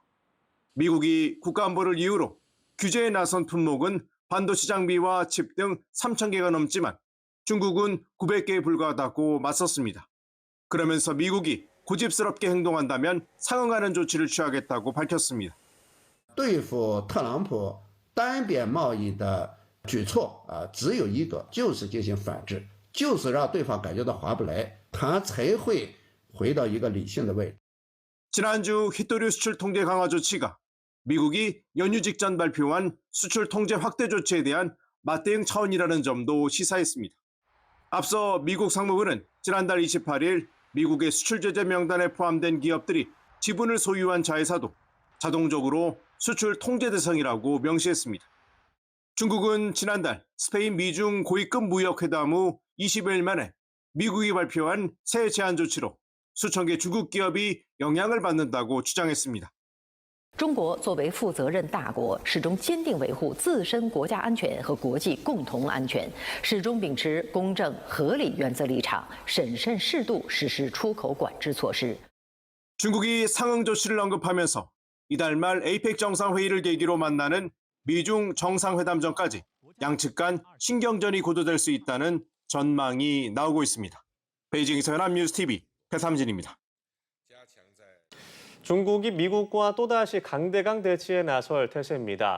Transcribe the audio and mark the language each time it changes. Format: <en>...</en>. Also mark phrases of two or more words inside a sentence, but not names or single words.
<ko>미국이 국가안보를 이유로 규제에 나선 품목은 반도체 장비와 칩 등 3,000개가 넘지만 중국은 900개에 불과하다고 맞섰습니다. 그러면서 미국이 고집스럽게 행동한다면 상응하는 조치를 취하겠다고 밝혔습니다.</ko> <zh>对付特朗普单边贸易的举措只有一个，就是进行反制，就是让对方感觉到划不来，他才会回到一个理性的位置。</zh> <ko>지난주 히토류 수출 통제 강화 조치가 미국이 연휴 직전 발표한 수출 통제 확대 조치에 대한 맞대응 차원이라는 점도 시사했습니다. 앞서 미국 상무부는 지난달 28일 미국의 수출 제재 명단에 포함된 기업들이 지분을 소유한 자회사도 자동적으로 수출 통제 대상이라고 명시했습니다. 중국은 지난달 스페인 미중 고위급 무역 회담 후 20일 만에 미국이 발표한 새 제한 조치로 수천 개 중국 기업이 영향을 받는다고 주장했습니다.</ko> <zh>中国作为负责任大国，始终坚定维护自身国家安全和国际共同安全，始终秉持公正合理原则立场，审慎适度实施出口管制措施。</zh> <ko>중국이 상응 조치를 언급하면서 이달 말 에이펙 정상회의를 계기로 만나는 미중 정상회담 전까지 양측 간 신경전이 고조될 수 있다는 전망이 나오고 있습니다. 베이징에서 연합뉴스TV 배삼진입니다. 중국이 미국과 또다시 강대강 대치에 나설 태세입니다.</ko>